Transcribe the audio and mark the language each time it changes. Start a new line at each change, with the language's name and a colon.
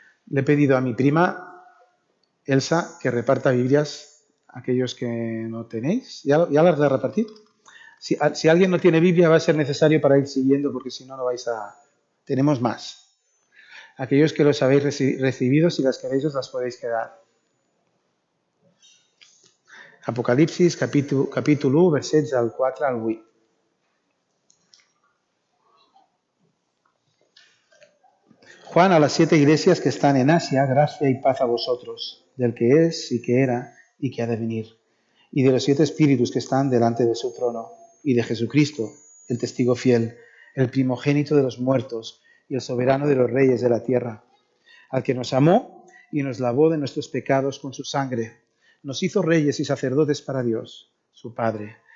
Spanish: Le he pedido a mi prima Elsa que reparta Biblias a aquellos que no tenéis. ¿Ya las de repartir? Si alguien no tiene Biblia va a ser necesario para ir siguiendo porque si no, no vais a... Tenemos más. Aquellos que los habéis recibido, si las queréis os las podéis quedar.
Catalan: Apocalipsis capítol 1, versets del 4 al 8.
Spanish: Juan a las 7 iglesias que están en Asia, gracia y paz a vosotros, del que es y que era y que ha de venir, y de los 7 espíritus que están delante de su trono, y de Jesucristo, el testigo fiel, el primogénito de los muertos y el soberano de los reyes de la tierra, al que nos amó y nos lavó de nuestros pecados con su sangre, nos hizo reyes y sacerdotes para Dios, su Padre.